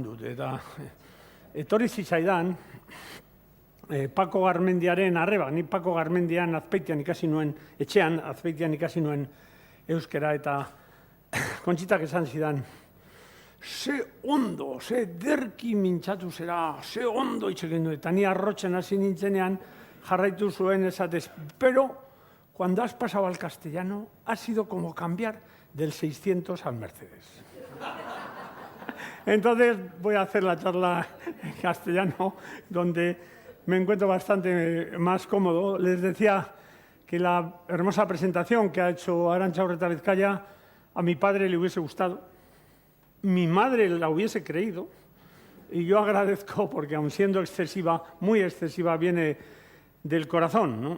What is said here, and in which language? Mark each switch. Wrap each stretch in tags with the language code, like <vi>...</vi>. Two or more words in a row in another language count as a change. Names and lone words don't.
<eu>dut, eta etorri zitzaidan, Pako Garmendiaren arreba, ni Pako Garmendian Azpeitian ikasi nuen, etxean Azpeitian ikasi nuen euskera, eta Kontxitak esan zidan, ze ondo, ze derki mintzatu zera, ze ondo itxegin du, eta ni arrotzen hasi nintzenean jarraitu zuen esatez,</eu> <es>pero cuando has pasado al castellano ha sido como cambiar del 600 al Mercedes. Entonces voy a hacer la charla en castellano, donde me encuentro bastante más cómodo. Les decía que la hermosa presentación que ha hecho Arantxa Urreta Vizcaya a mi padre le hubiese gustado, mi madre la hubiese creído, y yo agradezco porque, aun siendo excesiva, muy excesiva, viene del corazón, ¿no?</es>